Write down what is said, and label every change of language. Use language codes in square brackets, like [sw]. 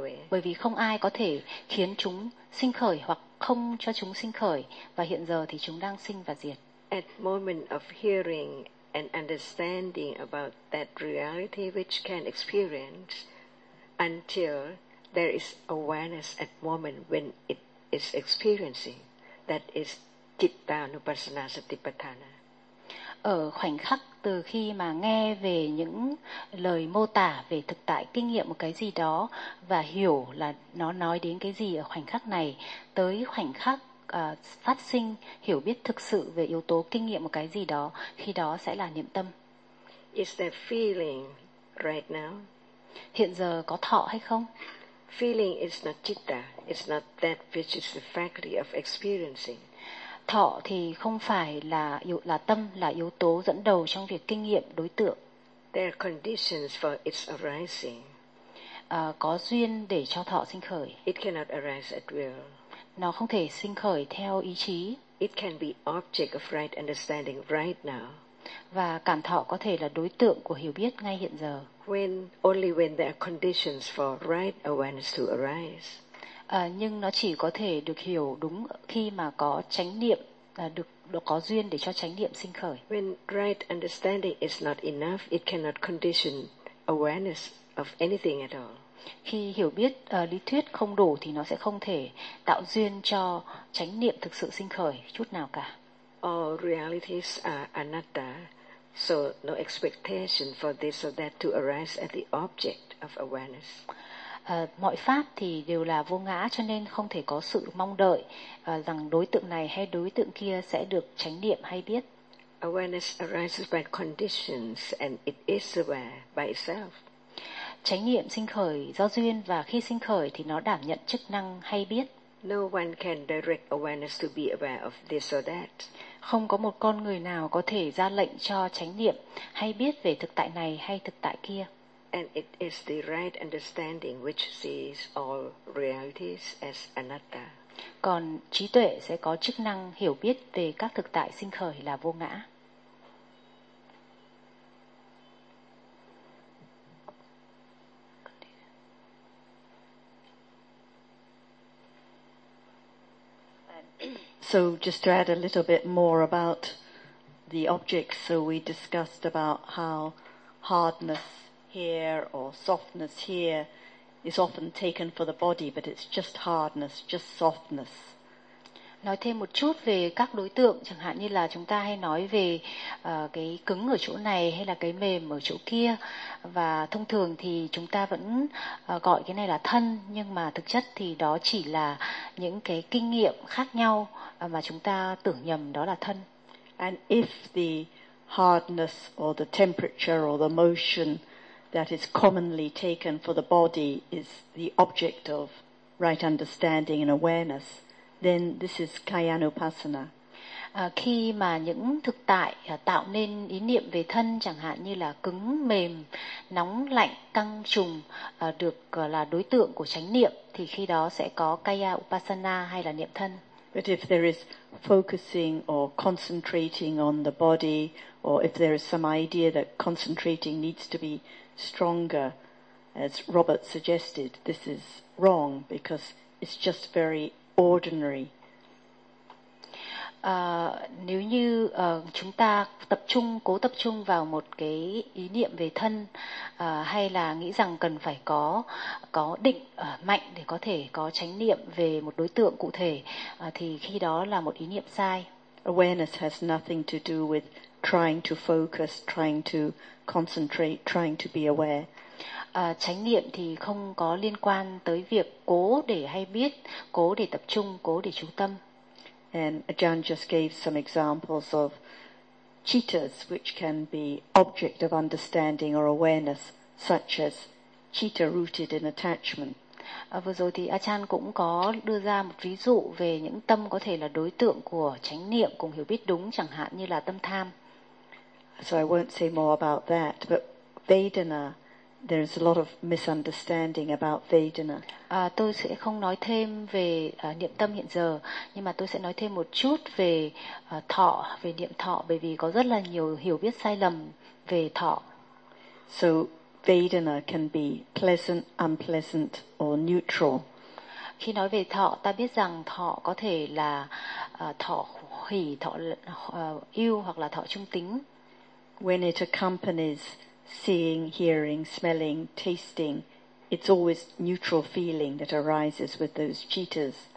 [vi] bởi vì không ai có thể khiến chúng sinh khởi hoặc không cho chúng sinh khởi, và hiện giờ thì chúng đang sinh và diệt. [en] At moment of hearing and understanding about that reality which can experience until there is awareness at moment when it is experiencing, that is citta anupassana satipatthana. [vi] Ở khoảnh khắc từ khi mà nghe về những lời mô tả về thực tại kinh nghiệm một cái gì đó và hiểu là nó nói đến cái gì ở khoảnh khắc này, tới khoảnh khắc phát sinh hiểu biết thực sự về yếu tố kinh nghiệm một cái gì đó, khi đó sẽ là niệm tâm. [en] Is there feeling right now? [vi] Hiện giờ có thọ hay không? [en] Feeling is not citta, it's not that which is the faculty of experiencing. [vi] Thọ thì không phải là tâm, là yếu tố dẫn đầu trong việc kinh nghiệm đối tượng. [en] There are conditions for its arising. [vi] Có duyên để cho thọ sinh khởi. [en] It cannot arise at will. [vi] Nó không thể sinh khởi theo ý chí. [en] It can be object of right understanding right now. [vi] Và cảm thọ có thể là đối tượng của hiểu biết ngay hiện giờ. [en] When only when there are conditions for right awareness to arise. [vi] Nhưng nó chỉ có thể được hiểu đúng khi mà có chánh niệm, được có duyên để cho chánh niệm sinh khởi. [en] When right understanding is not enough, it cannot condition awareness of anything at all. [vi] Khi hiểu biết lý thuyết không đủ thì nó sẽ không thể tạo duyên cho chánh niệm thực sự sinh khởi chút nào cả. [en] All realities are anatta, so no expectation for this or that to arise at the object of awareness. [vi] Mọi pháp thì đều là vô ngã, cho nên không thể có sự mong đợi rằng đối tượng này hay đối tượng kia sẽ được chánh niệm hay biết. [en] Awareness arises by conditions and it is aware by itself. [vi] Chánh niệm sinh khởi do duyên, và khi sinh khởi thì nó đảm nhận chức năng hay biết. [en] No one can direct awareness to be aware of this or that. [vi] Không có một con người nào có thể ra lệnh cho chánh niệm hay biết về thực tại này hay thực tại kia. [en] And it is the right understanding which sees all realities as anatta. [vi] Còn trí tuệ sẽ có chức năng hiểu biết về các thực tại sinh khởi là vô ngã. [en] So just to add a little bit more about the objects, so we discussed about how hardness here or softness here is often taken for the body, but it's just hardness, just softness. [vi] Nói thêm một chút về các đối tượng, chẳng hạn như là chúng ta hay nói về cái cứng ở chỗ này hay là cái mềm ở chỗ kia, và thông thường thì chúng ta vẫn gọi cái này là thân, nhưng mà thực chất thì đó chỉ là những cái kinh nghiệm khác nhau mà chúng ta tưởng nhầm đó là thân. [en] And if the hardness or the temperature or the motion that is commonly taken for the body is the object of right understanding and awareness, then this is kayanupassana. [vi] Khi mà những thực tại tạo nên ý niệm về thân, chẳng hạn như là cứng, mềm, nóng, lạnh, căng, trùng, được là đối tượng của chánh niệm, thì khi đó sẽ có kayanupassana hay là niệm thân. [en] But if there is focusing or concentrating on the body, or if there is some idea that concentrating needs to be stronger, as Robert suggested, this is wrong because it's just very ordinary. [vi] Nếu như chúng ta cố tập trung vào một cái ý niệm về thân, hay là nghĩ rằng cần phải có định mạnh để có thể có chánh niệm về một đối tượng cụ thể, thì khi đó là một ý niệm sai. [en] Awareness has nothing to do with trying to focus, trying to concentrate, trying to be aware. [vi] Chánh niệm thì không có liên quan tới việc cố để hay biết, cố để tập trung, cố để chú tâm. [en] And Ajahn just gave some examples of cittas which can be object of understanding or awareness, such as citta rooted in attachment. [vi] Vừa rồi thì Ajahn cũng có đưa ra một ví dụ về những tâm có thể là đối tượng của chánh niệm cùng hiểu biết đúng, chẳng hạn như là tâm tham. [en] So I won't say more about that, but Vedana, there is a lot of misunderstanding about Vedana. [vi] Tôi sẽ không nói thêm về niệm tâm hiện giờ, nhưng mà tôi sẽ nói thêm một chút về thọ, về niệm thọ, bởi vì có rất là nhiều hiểu biết sai lầm về thọ. [en] So Vedana can be pleasant, unpleasant, or neutral. [vi] Khi nói về thọ, ta biết rằng thọ có thể là thọ hỷ, thọ yêu hoặc là thọ trung tính. [en] When it accompanies seeing, hearing, smelling, tasting, it's always neutral feeling that arises with those cittas.